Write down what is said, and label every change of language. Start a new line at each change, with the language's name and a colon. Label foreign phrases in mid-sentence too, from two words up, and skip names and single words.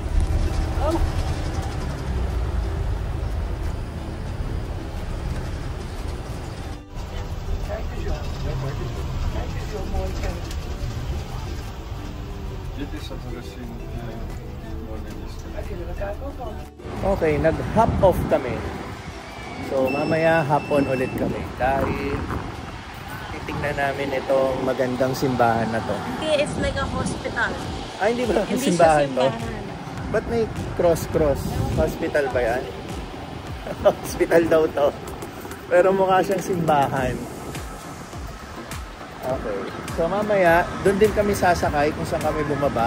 Dutch: Oh. Dit is het gezien organisten.
Filipino: Okay, nag-hop off kami. So, mamaya
English: hop on
Filipino: ulit kami. Dahil titignan namin itong magandang simbahan na to. Hindi,
English: it's like a hospital.
Filipino: Ay, hindi ba? Hindi Simbahan siya to? simbahan. Ba't may cross-cross? Hospital ba yan? Hospital daw to. Pero mukha siyang simbahan. Okay. So mamaya, doon din kami sasakay kung saan kami bumaba.